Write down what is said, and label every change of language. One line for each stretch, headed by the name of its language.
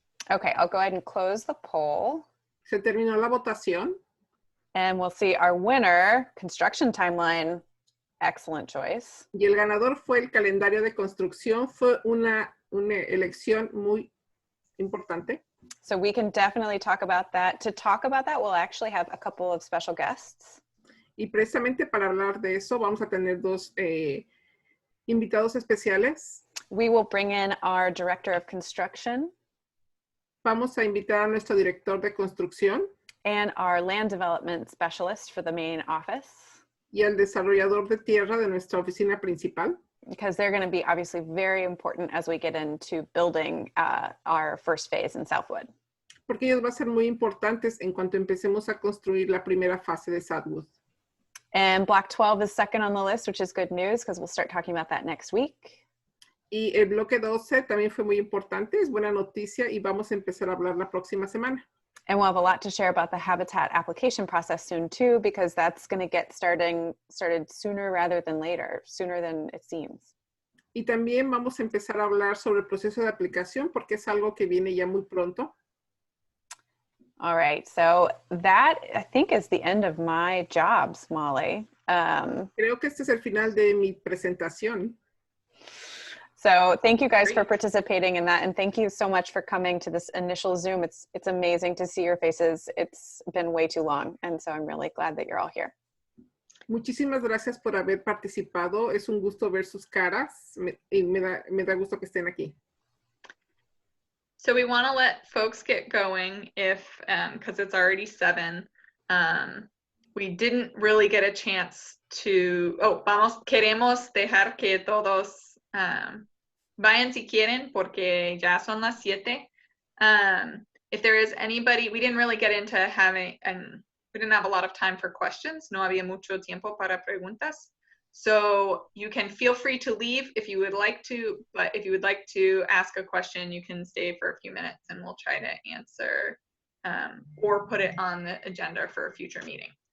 English: Okay, I'll go ahead and close the poll.
Spanish: Se terminó la votación.
English: And we'll see our winner, construction timeline, excellent choice.
Spanish: Y el ganador fue el calendario de construcción. Fue una elección muy importante.
English: So we can definitely talk about that. To talk about that, we'll actually have a couple of special guests.
Spanish: Y precisamente para hablar de eso, vamos a tener 2 invitados especiales.
English: We will bring in our director of construction.
Spanish: Vamos a invitar a nuestro director de construcción.
English: And our land development specialist for the main office.
Spanish: Y al desarrollador de tierra de nuestra oficina principal.
English: Because they're going to be obviously very important as we get into building our first phase in Southwood.
Spanish: Porque ellos van a ser muy importantes en cuanto empecemos a construir la primera fase de Southwood.
English: And block 12 is second on the list, which is good news because we'll start talking about that next week.
Spanish: Y el bloque 12 también fue muy importante, es buena noticia y vamos a empezar a hablar la próxima semana.
English: And we'll have a lot to share about the habitat application process soon too, because that's going to get started sooner rather than later, sooner than it seems.
Spanish: Y también vamos a empezar a hablar sobre el proceso de aplicación porque es algo que viene ya muy pronto.
English: All right, so that I think is the end of my jobs, Molly.
Spanish: Creo que este es el final de mi presentación.
English: So thank you guys for participating in that. And thank you so much for coming to this initial Zoom. It's amazing to see your faces. It's been way too long. And so I'm really glad that you're all here.
Spanish: Muchísimas gracias por haber participado. Es un gusto ver sus caras y me da gusto que estén aquí.
English: So we want to let folks get going if, because it's already 7. We didn't really get a chance to,
Spanish: queremos dejar que todos vayan si quieren porque ya son las 7.
English: If there is anybody, we didn't really get into having, and we didn't have a lot of time for questions.
Spanish: No había mucho tiempo para preguntas.
English: So you can feel free to leave if you would like to, but if you would like to ask a question, you can stay for a few minutes and we'll try to answer or put it on the agenda for a future meeting.